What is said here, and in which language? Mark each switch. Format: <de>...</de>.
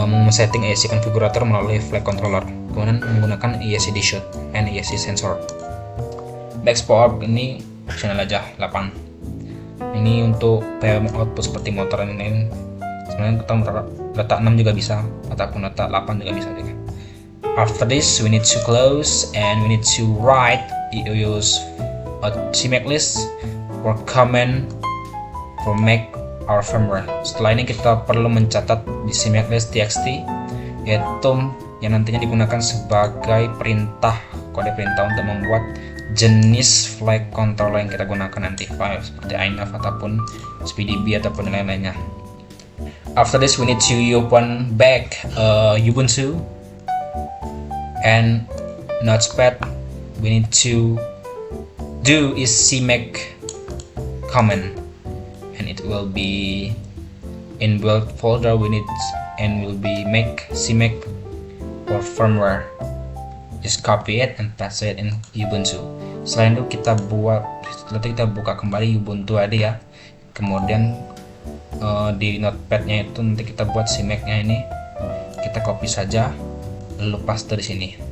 <id>setting ESC configurator melalui flight controller, kemudian menggunakan ESC shoot and ESC sensor. Back power ini optional aja 8. Ini untuk PWM output seperti motor ini. Sebenarnya kita letak 6 juga bisa ataupun letak 8 juga bisa juga.</id> <en>After this, we need to close and we need to write use a CMake list for comment for make our firmware.</en> <id>Setelah ini kita perlu mencatat di CMake list txt, yaitu yang nantinya digunakan sebagai kode perintah untuk membuat jenis flight controller yang kita gunakan nanti, file seperti INAV ataupun SPDB ataupun lain-lainnya.</id> <en>After this, we need to open back Ubuntu and Notepad. We need to do is CMake command, and it will be in build folder. We need and will be make CMake for firmware. Just copy it and paste it in Ubuntu.</en> <id>Selain itu kita buka kembali Ubuntu ada ya. Kemudian di notepadnya itu nanti kita buat CMake-nya ini. Kita copy saja, lalu paste di sini.</id>